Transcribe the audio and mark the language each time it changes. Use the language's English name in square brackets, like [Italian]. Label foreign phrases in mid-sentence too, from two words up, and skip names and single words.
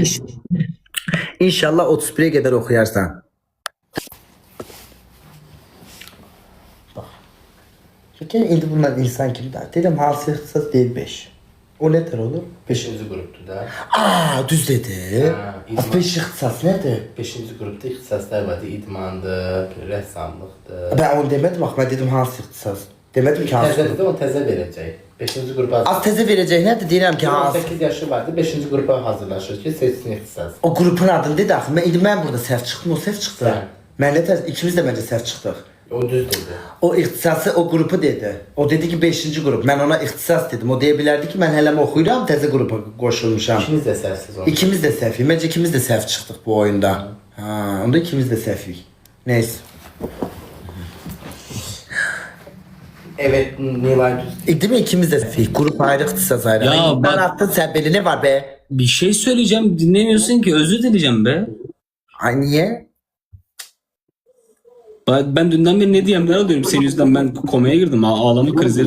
[Azerbaijani] İnşallah 31'e qədər oxuyarsan. Çünkü indi bunlar insan kimi de. Dedim hansı ixtisas deyil 5. [Turkish] O nedir olur? [Azerbaijani] 5-ci qrupdur da. Aa düz dedi. Ha, idman. 5 ixtisas nedir? 5-ci qrupda ixtisaslar var. İdmandır, rəssamlıqdır. [Turkish] Ben onu demedim bak ben dedim hansı ixtisas. Demedim ki hansı. [Azerbaijani] Təzədir o təzə verəcək. 5-ci qrupa [Turkish] Az teze verecek nedir? [Azerbaijani] Deyirəm ki hansı. [Turkish] 18 yaşı vardı. [Azerbaijani] 5-ci qrupa hazırlaşır ki, seçsin ixtisas. [Turkish] O grubun adını dedi axı. [Azerbaijani] Ben burada səhv çıxdım, o səhv çıxdı. Sən. Mən nə tez ikimiz də məncə səhv çıxdıq. O düz dedi. O ixtisası o grupu dedi. O dedi ki 5-ci qrup. Mən ona ixtisas dedim. O deyə bilərdi ki mən hələmi oxuyuram, təzə qrupa qoşulmuşam. İkiniz də səhvsiz oldu. İkimiz də səhvik. Məncə ikimiz də səhv çıxdıq bu oyunda. Ha, onda ikimiz də səhvik. [Turkish] Neyse. Evet, Nilay düz. Değil mi ikimiz de səhvik? [Azerbaijani] Grup ayrı, ixtisas ayrı. [Turkish] Ya Ay, ben bak- attın sen beni ne var be? Bir şey söyleyeceğim dinlemiyorsun ki özür dileyeceğim be. Ay niye? Ben dünden beri ne diyeyim ne alıyorum senin yüzünden ben komaya girdim ağlama krizleri.